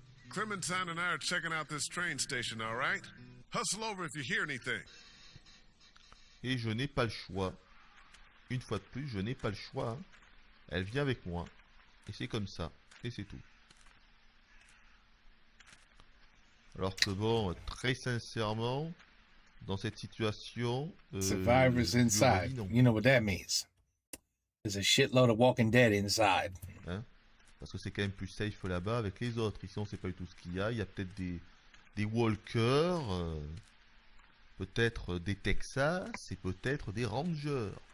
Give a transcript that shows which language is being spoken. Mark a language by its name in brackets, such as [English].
[English] Clementine and I are checking out this train station, all right? Hustle over if you hear anything. [French] Et je n'ai pas le choix. Une fois de plus, je n'ai pas le choix. Hein. Elle vient avec moi. Et c'est comme ça. Et c'est tout. Alors que bon, très sincèrement, dans cette situation... [English] Survivors [French] je me [English] inside. [French] dis non. [English] You know what that means. There's a shitload of Walking Dead inside. [French] Hein, parce que c'est quand même plus safe là-bas avec les autres. Ici, on sait pas du tout ce qu'il y a. Il y a peut-être des walkers, peut-être des Texas et peut-être des Rangers.